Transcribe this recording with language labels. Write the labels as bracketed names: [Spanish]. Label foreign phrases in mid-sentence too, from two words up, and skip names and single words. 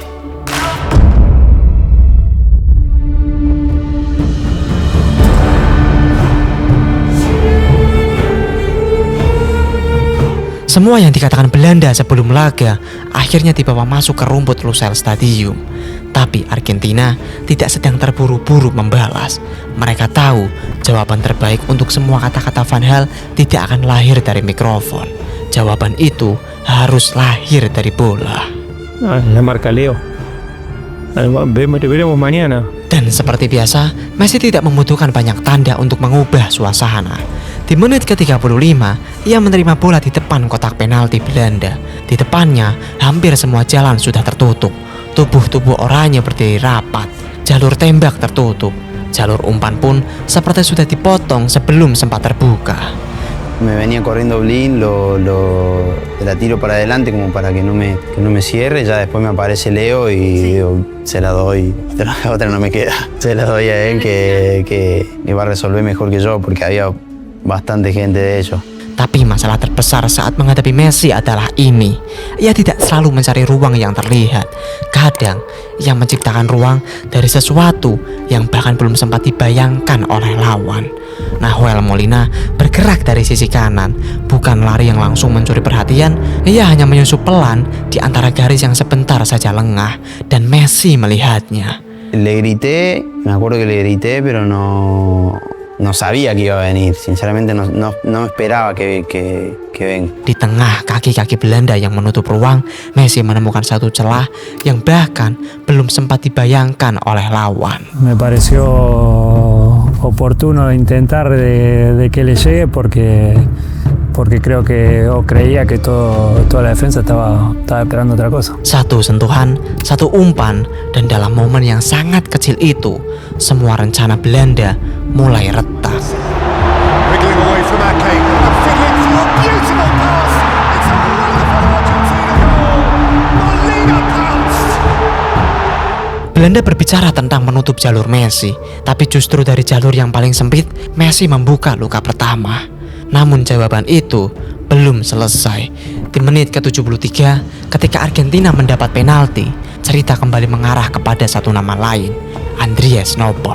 [Indonesian] Semua yang dikatakan Belanda sebelum laga akhirnya dibawa masuk ke rumput Lusail Stadium. Tapi Argentina tidak sedang terburu-buru membalas. Mereka tahu jawaban terbaik untuk semua kata-kata Van Gaal tidak akan lahir dari mikrofon. Jawaban itu harus lahir dari bola. [Spanish] La marca Leo. Veremos mañana. [Indonesian] Dan seperti biasa, Messi tidak membutuhkan banyak tanda untuk mengubah suasana. Di menit ke-35, ia menerima bola di depan kotak penalti Belanda. Di depannya, hampir semua jalan sudah tertutup. Tubuh-tubuh oranye berdiri rapat. Jalur tembak tertutup. Jalur umpan pun seperti sudah dipotong sebelum sempat terbuka. [Spanish] Me venía corriendo Blin, te la tiro para adelante como para que no me cierre. Ya después me aparece Leo y digo, se la doy, otra no me queda. Se la doy a él que va a resolver mejor que yo porque había bastante gente de ellos. [Indonesian] Tapi masalah terbesar saat menghadapi Messi adalah ini. Ia tidak selalu mencari ruang yang terlihat. Kadang ia menciptakan ruang dari sesuatu yang bahkan belum sempat dibayangkan oleh lawan. Nahuel Molina bergerak dari sisi kanan, bukan lari yang langsung mencuri perhatian. Ia hanya menyusup pelan di antara garis yang sebentar saja lengah, dan Messi melihatnya. [Spanish] Le grité, me acuerdo que le grité, pero no no sabía que iba a venir. Sinceramente no me esperaba que venga. [Indonesian] Di tengah kaki-kaki Belanda yang menutup ruang, Messi menemukan satu celah yang bahkan belum sempat dibayangkan oleh lawan. [Spanish] Me pareció oportuno intentar de que le llegue porque creía que toda la defensa estaba esperando otra cosa. [Indonesian] Satu sentuhan, satu umpan, dan dalam momen yang sangat kecil itu, semua rencana Belanda mulai retak. [English] Wriggling away from Ake and fiddling through a beautiful pass. It's a wonderful Argentina goal. Molina pounced. [Indonesian] Belanda berbicara tentang menutup jalur Messi, tapi justru dari jalur yang paling sempit, Messi membuka luka pertama. Namun jawaban itu belum selesai. Di menit ke-73, ketika Argentina mendapat penalti, cerita kembali mengarah kepada satu nama lain, Andries Noppert.